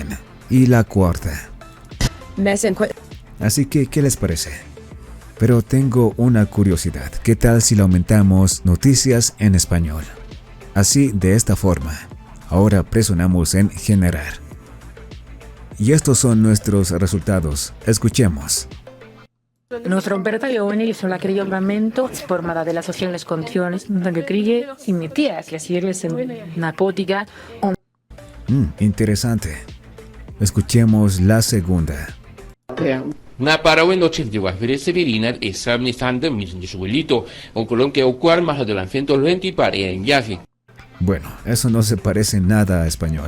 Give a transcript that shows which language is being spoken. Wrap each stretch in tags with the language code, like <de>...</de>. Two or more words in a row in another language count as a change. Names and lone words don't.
<es>Y la cuarta. Así que, ¿qué les parece? Pero tengo una curiosidad. ¿Qué tal si le aumentamos noticias en español? Así, de esta forma. Ahora presionamos en generar. Y estos son nuestros resultados. Escuchemos. Nostro Roberta giovane sulla criollamento formata della sociale condizioni che crige imitia che sirve narcótica. Interesante. Escuchemos la segunda. Na parawen científica Severina esa nistante mismo suelito con colon que ocurre más adelante lenti para en viaje. Bueno, eso no se parece nada a español.</es>